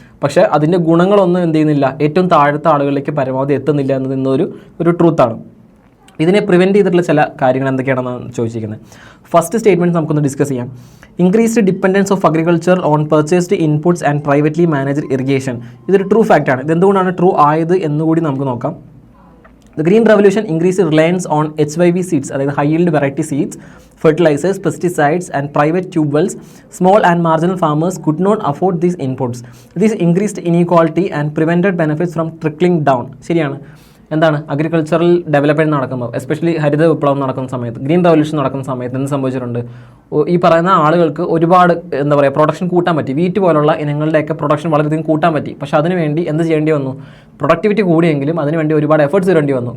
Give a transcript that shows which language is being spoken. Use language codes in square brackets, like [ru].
[ml] പക്ഷേ അതിൻ്റെ ഗുണങ്ങളൊന്നും എന്ത് ചെയ്യുന്നില്ല, ഏറ്റവും താഴത്തെ ആളുകളിലേക്ക് പരമാവധി എത്തുന്നില്ല എന്നത് ഇന്നൊരു ട്രൂത്താണ്. ഇതിനെ പ്രിവെൻറ്റ് ചെയ്തിട്ടുള്ള ചില കാര്യങ്ങൾ എന്തൊക്കെയാണെന്നാണ് ചോദിച്ചിരിക്കുന്നത്. ഫസ്റ്റ് സ്റ്റേറ്റ്മെൻറ്റ് നമുക്കൊന്ന് ഡിസ്കസ് ചെയ്യാം. [en] Increased dependence of agriculture on purchased inputs and privately managed irrigation. [ml] ഇതൊരു ട്രൂ ഫാക്റ്റാണ്. ഇതെന്തുകൊണ്ടാണ് ട്രൂ ആയത് എന്നുകൂടി നമുക്ക് നോക്കാം. [en] The Green Revolution increased reliance on HYV seeds, [ml] അതായത് [en] high yield variety seeds, fertilizers, pesticides and private tube wells. Small and marginal farmers could not afford these inputs. This increased inequality and prevented benefits from trickling down. [ml] ശരിയാണ്. എന്താണ്, agricultural development നടക്കുമ്പോൾ, especially ഹരിത വിപ്ലവം നടക്കുന്ന സമയത്ത്, green revolution നടക്കുന്ന സമയത്ത് എന്ത് സംഭവിച്ചിട്ടുണ്ട്, ഈ പറയുന്ന ആളുകൾക്ക് ഒരുപാട് എന്താ പറയുക പ്രൊഡക്ഷൻ കൂട്ടാൻ പറ്റി. വീറ്റ് പോലുള്ള ഇനങ്ങളുടെയൊക്കെ പ്രൊഡക്ഷൻ വളരെയധികം കൂട്ടാൻ പറ്റി. പക്ഷേ അതിനുവേണ്ടി എന്ത് ചെയ്യേണ്ടി വന്നു, പ്രൊഡക്ടിവിറ്റി കൂടിയെങ്കിലും അതിനുവേണ്ടി ഒരുപാട് എഫേർട്സ് ഇടേണ്ടി വന്നു.